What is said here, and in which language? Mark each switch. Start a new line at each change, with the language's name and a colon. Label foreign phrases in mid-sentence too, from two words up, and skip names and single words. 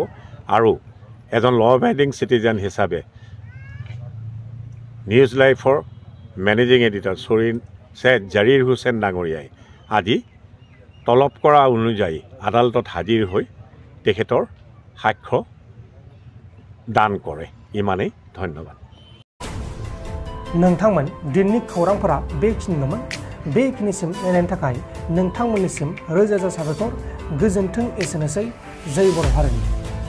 Assamese: আৰু এজন ল এবাইডিং চিটিজেন হিচাপে নিউজ লাইভৰ মেনেজিং এডিটৰ সৈয়দ জৰিৰ হুছেইন ডাঙৰীয়াই আজি তলব কৰা অনুযায়ী আদালতত হাজিৰ হৈ তেখেতৰ সাক্ষ্য दान करे।
Bodo: इमानै धन्यवाद। नोंथांमोन दिननि खौरांफोरा बेखिनिल'मोन। बेखिनिसिम नायनायनि थाखाय नोंथांमोननिसिम रोजा रोजा साबायखर। गोजोन्थों। एसेनोसै। जय बर' हारिनि।